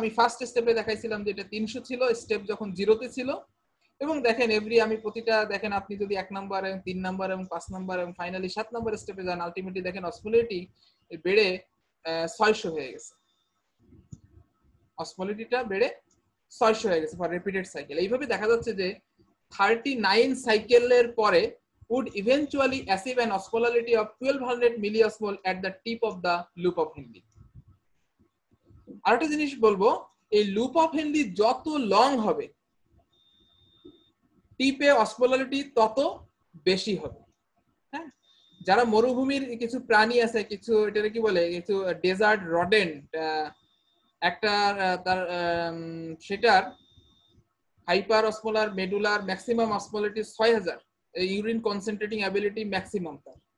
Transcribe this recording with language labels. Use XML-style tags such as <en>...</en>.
<bn>আমি ফার্স্ট স্টেপে দেখাইছিলাম যে এটা 300 ছিল, স্টেপ যখন 0-তে ছিল। এবং দেখেন আমি প্রতিটা দেখেন আপনি যদি 1 নম্বর এবং 3 নম্বর এবং 5 নম্বর এবং ফাইনালি 7 নম্বর স্টেপে যান আলটিমেটলি দেখেন অসমোলারিটি বেড়ে 600 হয়ে গেছে, অসমোলারিটিটা বেড়ে 600 হয়ে গেছে ফর রিপিটেড সাইকেল। এইভাবে দেখা যাচ্ছে যে 39 সাইকেলের পরে</bn> <en>would eventually achieve an osmolarity of 1200 milliosmol at the tip of the loop of Henle।</en> <bn>আরেকটা জিনিস বলবো, এই লুপ অফ হেনলি যত লং হবে টিপে অসমোলারিটি তত বেশি হবে। হ্যাঁ, যারা মরুভূমির কিছু প্রাণী আছে, কিছু এটা কি বলে, কিছু ডেজার্ট রডেন্ট, একটা তার সেটার hyper osmolar মেডুলার maximum osmolarity 6000, urine concentrating ability maximum তার।</bn>